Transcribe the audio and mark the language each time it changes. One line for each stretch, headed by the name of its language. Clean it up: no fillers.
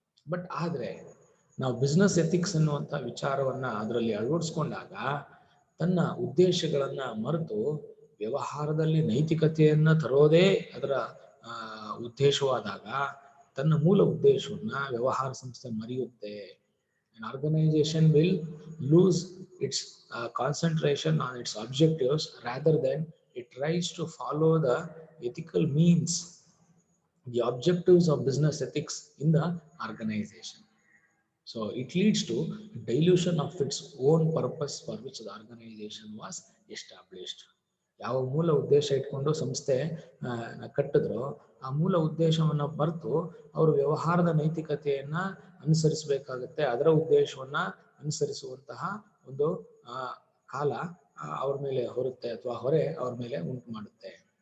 Kannada: But ಆದ್ರೆ ನಾವು business ethics ಅನ್ನುವಂಥ ವಿಚಾರವನ್ನ ಅದರಲ್ಲಿ ಅಳವಡಿಸ್ಕೊಂಡಾಗ ತನ್ನ ಉದ್ದೇಶಗಳನ್ನ ಮರೆತು ವ್ಯವಹಾರದಲ್ಲಿ ನೈತಿಕತೆಯನ್ನ ತರೋದೇ ಅದರ ಉದ್ದೇಶವಾದಾಗ ತನ್ನ ಮೂಲ ಉದ್ದೇಶವನ್ನ ವ್ಯವಹಾರ ಸಂಸ್ಥೆ ಮರೆಯುತ್ತೆ.
English: An organization will lose its concentration on its objectives rather than it tries to follow the ethical means, the objectives of business ethics in the organization. So it leads to dilution of its own purpose for which the organization was established.
Kannada: ಯಾವ ಮೂಲ ಉದ್ದೇಶ ಇಟ್ಕೊಂಡು ಸಂಸ್ಥೆ ಕಟ್ಟಿದ್ರೋ ಆ ಮೂಲ ಉದ್ದೇಶವನ್ನ ಬರ್ತು ಅವರು ವ್ಯವಹಾರದ ನೈತಿಕತೆಯನ್ನ ಅನುಸರಿಸಬೇಕಾಗುತ್ತೆ. ಅದರ ಉದ್ದೇಶವನ್ನ ಅನುಸರಿಸುವಂತಹ ಒಂದು ಕಾಲ ಅವ್ರ ಮೇಲೆ ಹೊರುತ್ತೆ ಅಥವಾ ಹೊರೆ ಅವ್ರ ಮೇಲೆ ಉಂಟು ಮಾಡುತ್ತೆ.